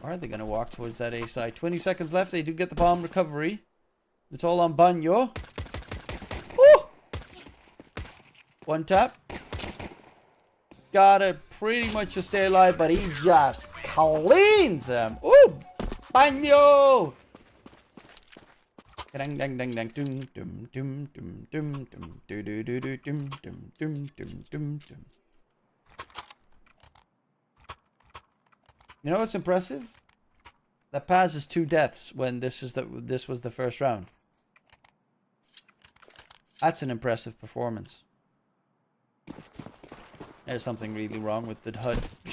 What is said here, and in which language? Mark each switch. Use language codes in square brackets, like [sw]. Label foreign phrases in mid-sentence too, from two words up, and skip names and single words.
[en] Or are they going to walk towards that A side? 20 seconds left. They do get the bomb recovery. It's all on Banyo. Woo! One tap. Got it pretty much to stay alive, but he just cleans him. Ooh! Banyo! Dang dang dang dang dum dum dum dum dum dum do do do do dum dum dum dum dum dum. You know what's impressive? That Paz is 2 deaths when this was the first round. That's an impressive performance. There's something really wrong with the HUD.